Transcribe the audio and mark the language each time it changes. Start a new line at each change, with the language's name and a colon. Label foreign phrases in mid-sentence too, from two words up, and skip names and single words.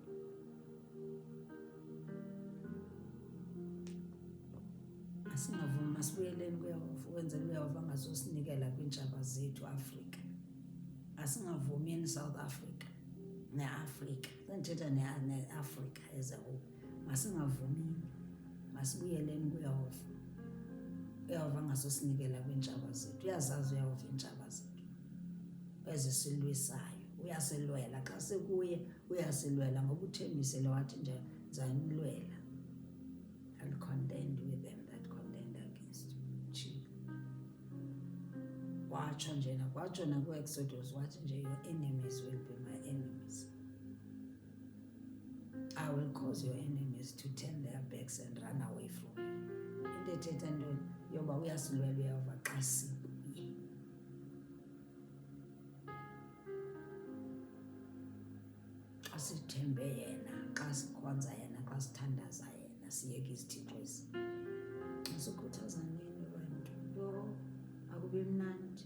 Xhosa: Asingavumi, masibuyeleni kuYehova, ukwenzela uYehova angazosinikela kwiintshaba zethu Afrika. Asingavumeni South Africa neAfrika, sendithetha neAfrika
English: as a whole.
Xhosa: Masingavumini, masibuyeleni kuYehova. uYehova angazosinikela kwiintshaba zethu. Uyazazi uYehova iintshaba zethu ezisilwisayo, uyasilwela. Xa sekuye uyasilwela ngoba uthembisile wathi nje ndizanilwela.
English: I'll contend with them that contend against you.
Xhosa: Watsho njena, kwatsho naku-Exodus wathi nje,
English: your enemies will be my enemies. I will cause your enemies to turn their backs and run away from you.
Xhosa: Into ethetha ntoni? Yoba uyasilwela uYehova xa sikuye. Xa sithembe yena, xa sikhonza yena, xa sithandaza yena, siyeke izithixo ezi. Sikhuthaza nini bantu? Yho, akube mnandi.